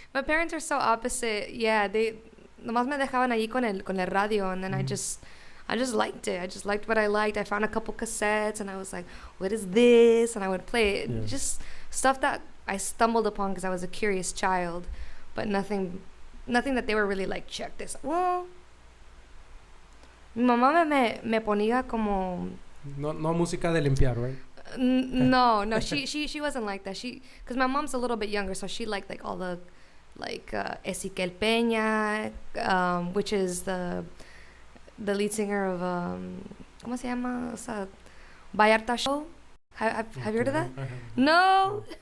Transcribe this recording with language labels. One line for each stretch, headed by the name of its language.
English: My parents are so opposite. Yeah, they
Spanish: nomás me dejaban allí con el radio,
English: and then I just liked it. I just liked what I liked. I found a couple cassettes, and I was like, what is this? And I would play it. Yeah. Just stuff that I stumbled upon because I was a curious child, but nothing that they were really like, check this. Well,
Spanish: mi mamá me ponía como... No música de limpiar,
English: right? No. She wasn't like that. Because my mom's a little bit younger, so she liked like all the, like Ezequiel Peña, which is the lead singer of
Spanish: ¿cómo se llama? O sea,
English: Vallarta Show. Have you heard of that? No.